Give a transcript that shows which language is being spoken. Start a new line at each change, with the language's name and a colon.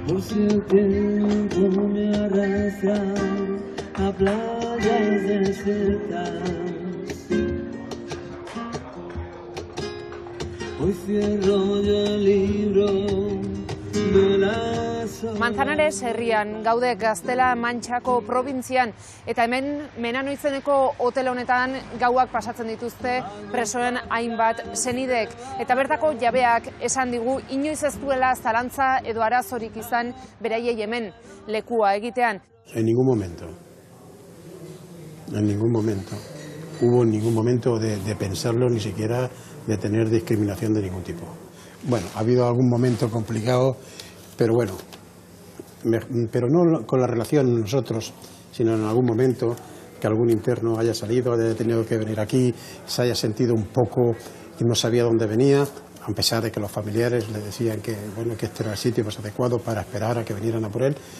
Spanish: Si el tiempo me arrastra a playas desiertas, hoy cierro yo el libro de las horas.
Basque: Manzanares herrian gaude Gaztela Mantxako probintzian, eta hemen Menano izeneko hotel honetan gauak pasatzen dituzte presoen hainbat senidek. Eta bertako jabeak esan digu inoiz ez duela zalantza edo arazorik izan beraiei hemen lekua egitean.
Spanish: En ningún momento hubo ningún momento de pensarlo, ni siquiera de tener discriminación de ningún tipo. Bueno, ha habido algún momento complicado, pero bueno, pero no con la relación nosotros, sino en algún momento que algún interno haya salido, haya tenido que venir aquí, se haya sentido un poco que no sabía dónde venía, a pesar de que los familiares le decían que, bueno, que este era el sitio más adecuado para esperar a que vinieran a por él.